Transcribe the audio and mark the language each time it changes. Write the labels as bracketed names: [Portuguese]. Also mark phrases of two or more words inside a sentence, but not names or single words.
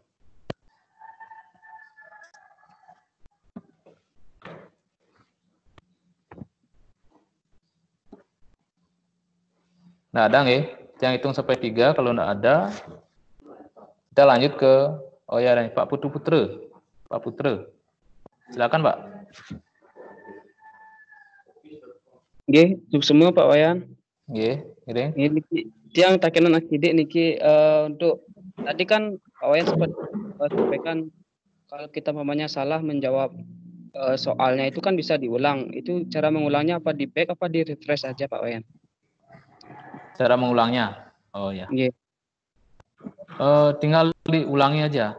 [Indonesian] Nah, ada nggih? Yang hitung sampai 3, kalau nggak ada, kita lanjut ke, oh ya, Pak Putu Putra. Pak Putra. Silakan, Pak. Nggih, semua Pak Wayan. Nggih, miring. [Balinese] Niki tiang takenan akidik niki [Indonesian] untuk tadi kan Pak Wayan sempat sampaikan kalau kita mamanya salah menjawab soalnya itu kan bisa diulang. Itu cara mengulangnya apa di back apa di refresh aja Pak Wayan? Cara mengulangnya. Oh ya. Yeah. Tinggal diulangi aja.